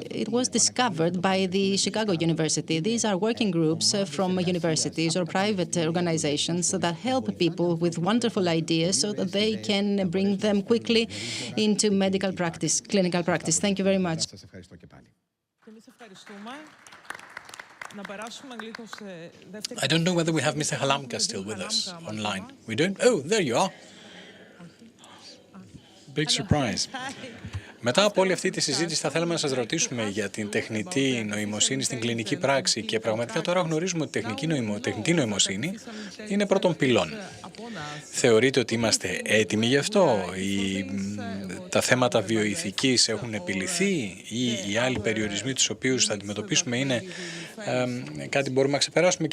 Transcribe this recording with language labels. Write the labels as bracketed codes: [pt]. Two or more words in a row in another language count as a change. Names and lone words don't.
[en] It was discovered by the Chicago University. These are working groups from universities or private organizations that help people with wonderful ideas so that they can bring them quickly into medical practice, clinical practice. Thank you very much. I don't know whether we have Mr. Halamka still with us online. We don't? Oh, there you are. Big surprise. [el] Μετά από όλη αυτή τη συζήτηση θα θέλαμε να σας ρωτήσουμε για την τεχνητή νοημοσύνη στην κλινική πράξη και πραγματικά τώρα γνωρίζουμε ότι η τεχνητή νοημοσύνη είναι πρώτον πυλών. Θεωρείτε ότι είμαστε έτοιμοι γι' αυτό? Τα θέματα βιοειθικής έχουν επιληθεί ή οι άλλοι περιορισμοί τους οποίους θα αντιμετωπίσουμε είναι κάτι που μπορούμε να ξεπεράσουμε?